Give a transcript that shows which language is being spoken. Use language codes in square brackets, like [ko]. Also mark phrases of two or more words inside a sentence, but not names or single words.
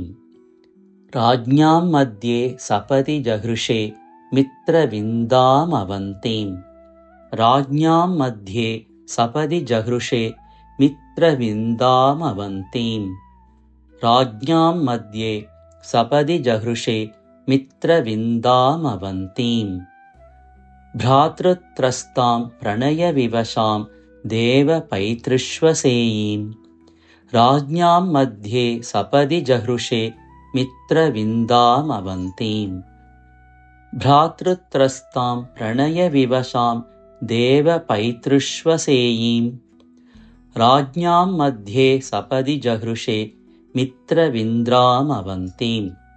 [sa] രാജ്ഞാം മധ്യേ സപദി ജഹൃഷേ മിത്രവിന്ദാം അവന്തീം. രാജ്ഞാം മധ്യേ സപദി ജഹൃഷേ മിത്രവിന്ദാം അവന്തീം. രാജ്ഞാം മധ്യേ സപദി ജഹൃഷേ मित्रविन्दामवन्तीम् भ्रातृत्रस्तां प्रणयविवशां देवपैतृष्वसेयीं राज्ञां मध्ये सपदि जहृषे मित्रविन्दामवन्तीम् भ्रातृत्रस्तां प्रणयविवशां देवपैतृष्वसेयीं राज्ञां मध्ये सपदि जहृषे मित्रविन्दामवन्तीम्